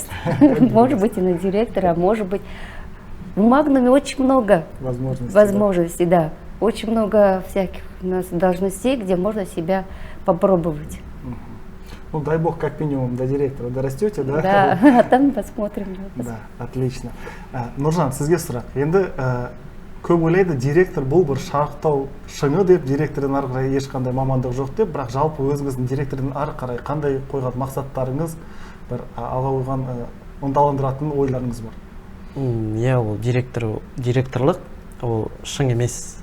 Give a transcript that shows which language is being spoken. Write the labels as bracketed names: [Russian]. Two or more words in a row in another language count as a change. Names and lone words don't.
[Russian] Может быть и на директора, а может быть. В Магнуме очень много возможностей, да. Очень много всяких у нас должностей, где можно себя попробовать. Ну, дай бог, как минимум, до директора дорастете, да? Да, а там посмотрим. Да, отлично. [Kazakh] Нұржан, сізге сұрақ. Енді көп ойлайды, директор бұл бір шарықтау шыңы деп, директордан ары қарай ешқандай мамандық жоқ деп, бірақ жалпы өзіңіздің директордан ары қарай қандай қойған мақсаттарыңыз, бір алға қойған ынталандыратын ойларыңыз бар? Иә, ол директорлық, ол шың емес.